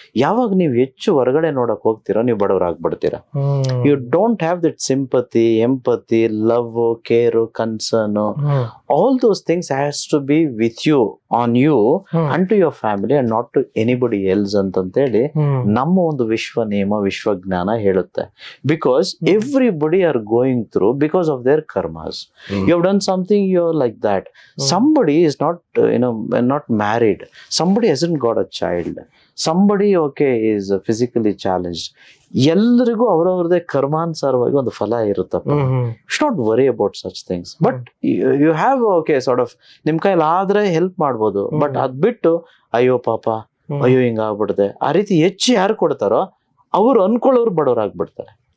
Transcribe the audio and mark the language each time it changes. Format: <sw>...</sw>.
<kn>ಯಾವಾಗ ನೀವು ಹೆಚ್ಚು ಹೊರಗಡೆ ನೋಡಕ್ ಹೋಗ್ತೀರಾ, ನೀವು ಬಡವರಾಗ್ಬಿಡ್ತೀರಾ.</kn> <en>you don't have that sympathy, empathy, love, care, concern, all those things has to be with you, on you and to your family and not to anybody else</en> <kn>ಅಂತೇಳಿ ನಮ್ಮ ಒಂದು ವಿಶ್ವ ನಿಯಮ, ವಿಶ್ವಜ್ಞಾನ ಹೇಳುತ್ತೆ.</kn> <en>Because everybody are going through because of their karmas. You have done something, you are like that. Somebody is not married. Somebody hasn't got a child. Somebody is physically challenged.</en> <kn>ಎಲ್ಲರಿಗೂ ಅವರವ್ರದೇ ಕರ್ಮಾನುಸಾರವಾಗಿ ಒಂದು ಫಲ ಇರುತ್ತಪ್ಪ.</kn> <en>Should not worry about such things. But you have sort of</en> <kn>ನಿಮ್ ಕೈಲಿ ಆದ್ರೆ help ಮಾಡ್ಬೋದು. But ಅದ್ ಬಿಟ್ಟು ಅಯ್ಯೋ ಪಾಪ, ಅಯ್ಯೋ ಹಿಂಗಾಗ್ಬಿಡ್ದೆ, ಆ ರೀತಿ ಹೆಚ್ಚು ಯಾರು ಕೊಡ್ತಾರೋ ಅವ್ರು ಅನ್ಕೊಳ್ಳೋರು ಬಡವರಾಗ್ಬಿಡ್ತಾರೆ.</kn>